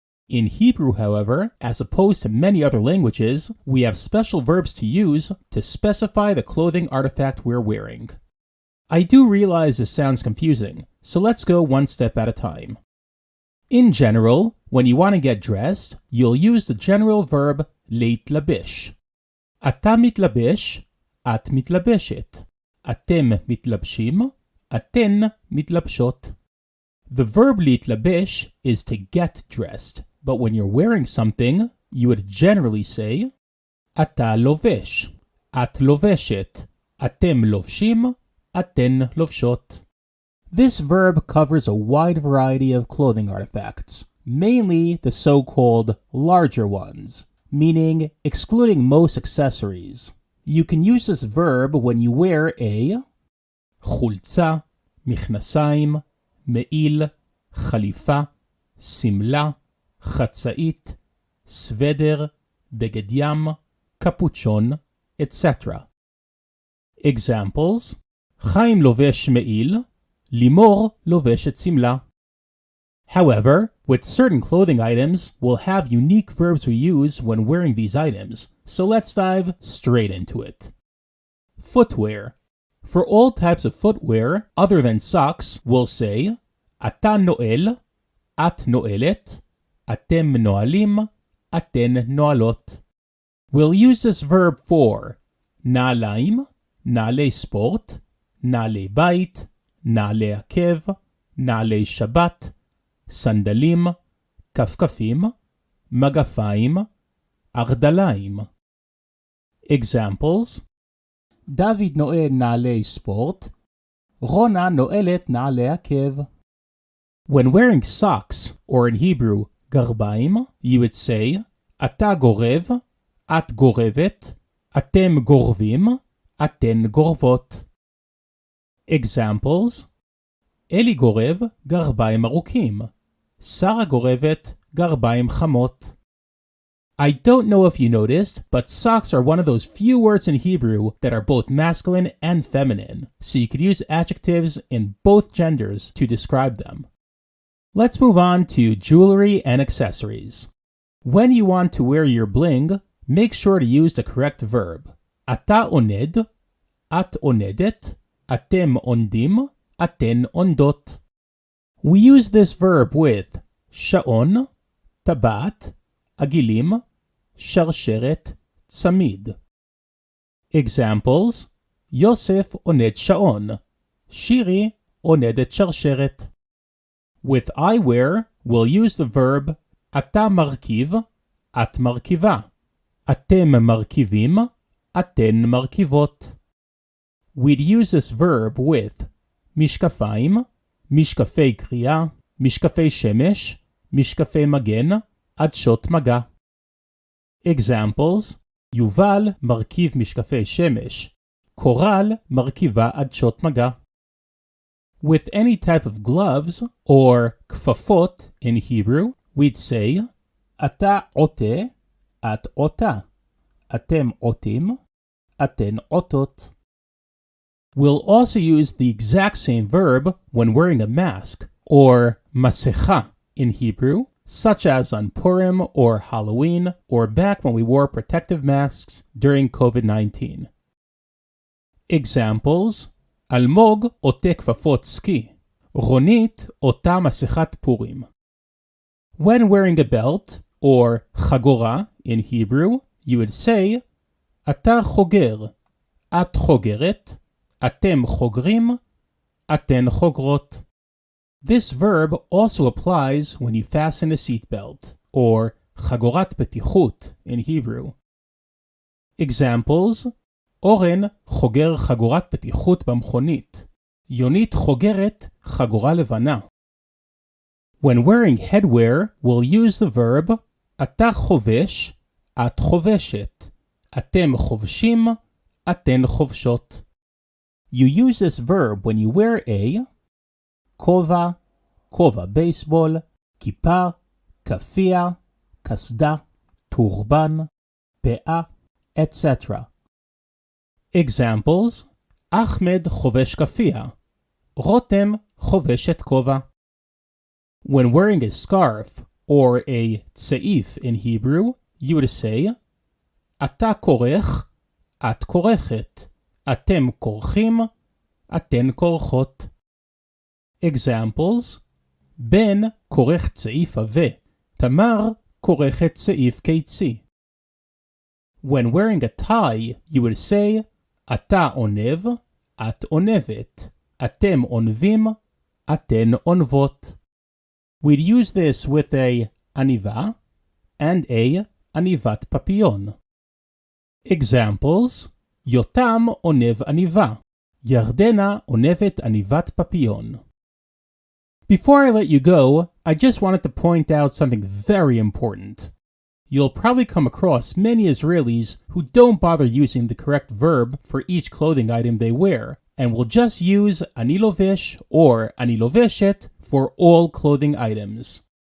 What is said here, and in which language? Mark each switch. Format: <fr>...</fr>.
<en>In Hebrew, however, as opposed to many other languages, we have special verbs to use to specify the clothing artifact we're wearing. I do realize this sounds confusing, so let's go one step at a time. In general, when you want to get dressed, you'll use the general verb להתלבש.</en> <he>אתה מתלבש, את מתלבשת. אתם מתלבשים, אתן מתלבשות.</he> <en>The verb להתלבש is to get dressed, but when you're wearing something, you would generally say</en> <he>אתה לובש, את לובשת, אתם לובשים, אתן לובשות.</he> <en>This verb covers a wide variety of clothing artifacts, mainly the so-called larger ones, meaning excluding most accessories. You can use this verb when you wear a</en> <he>חולצה, מכנסיים, מעיל, חליפה, שמלה, חצאית, סוודר, בגד ים, קפוצ'ון,</he> <en>etc.</en> <he>Examples: חיים לובש מעיל, לימור לובשת שמלה.</he> <en>However, with certain clothing items, we'll have unique verbs we use when wearing these items, so let's dive straight into it. Footwear. For all types of footwear, other than socks, we'll say</en> <he>אתה נועל, את נועלת, אתם נועלים, אתן נועלות.</he> <en>We'll use this verb for</en> <he>נעליים, נעלי ספורט, נעלי בית, נעלי עקב, נעלי שבת, סנדלים, כפכפים, מגפיים, ארדליים. Examples: דוד נועל נעלי ספורט, רונה נועלת נעלי עקב.</he> <en>When wearing socks, or in Hebrew, גרביים, you would say</en> <he>אתה גורב, את גורבת, אתם גורבים, אתן גורבות. Examples: אלי גורב גרביים ארוכים, שרה גורבת גרביים חמות.</he> <en>I don't know if you noticed, but socks are one of those few words in Hebrew that are both masculine and feminine, so you could use adjectives in both genders to describe them. Let's move on to jewelry and accessories. When you want to wear your bling, make sure to use the correct verb.</en> <he>אתה עונד, את עונדת, אתם עונדים, אתן עונדות.</he> <en>We use this verb with</en> <he>שעון, טבעת, עגילים, שרשרת, צמיד. Examples: יוסף עונד שעון, שירי עונדת שרשרת.</he> <en>With eyewear, we'll use the verb</en> <he>אתה מרכיב, את מרכיבה, אתם מרכיבים, אתן מרכיבות.</he> <en>We'd use this verb with</en> <he>משקפיים, משקפי קריאה, משקפי שמש, משקפי מגן, עדשות מגע. Examples: יובל מרכיב משקפי שמש, קורל מרכיבה עדשות מגע.</he> <en>With any type of gloves, or כפפות in Hebrew, we'd say</en> <he>אתה עוטה, את עוטה, אתם עוטים, אתן עוטות.</he> <en>We'll also use the exact same verb when wearing a mask, or מסכה in Hebrew, such as on Purim or Halloween, or back when we wore protective masks during COVID-19.</en> <he>Examples: אלמוג עוטה כפפות סקי, רונית עוטה מסכת פורים.</he> <en>When wearing a belt, or חגורה in Hebrew, you would say</en> <he>אתה חוגר, את חוגרת, אתם חוגרים, אתן חוגרות.</he> <en>This verb also applies when you fasten a seatbelt, or</en> <he>חגורת בטיחות</he> <en>in Hebrew.</en> <he>Examples: אורן חוגר חגורת בטיחות במכונית, יונית חוגרת חגורה לבנה.</he> <en>When wearing headwear, we'll use the verb</en> <he>אתה חובש, את חובשת, אתם חובשים, אתן חובשות.</he> <en>You use this verb when you wear a</en> <he>כובע, כובע בייסבול, כיפה, כפייה, קסדה, טורבן, פאה,</he> <en>etc.</en> <he>Examples: אחמד חובש כפייה, רותם חובשת כובע.</he> <en>When wearing a scarf or a צעיף in Hebrew, you would say</en> <he>אתה כורך, את כורכת, אתם כורכים, אתן כורכות. Examples: בן כורך צעיף עבה, תמר כורכת צעיף קיצי.</he> <en>When wearing a tie, you would say</en> <he>אתה עונב, את עונבת, אתם עונבים, אתן עונבות.</he> <en>We'd use this with a עניבה and a</en> <he>עניבת פפיון. Examples: יותם עונב עניבה, ירדנה עונבת עניבת פפיון.</he> <en>Before I let you go, I just wanted to point out something very important. You'll probably come across many Israelis who don't bother using the correct verb for each clothing item they wear, and will just use</en> <he>ani lovesh</he> <en>or</en> <he>ani loveshet</he> <en>for all clothing items.</en>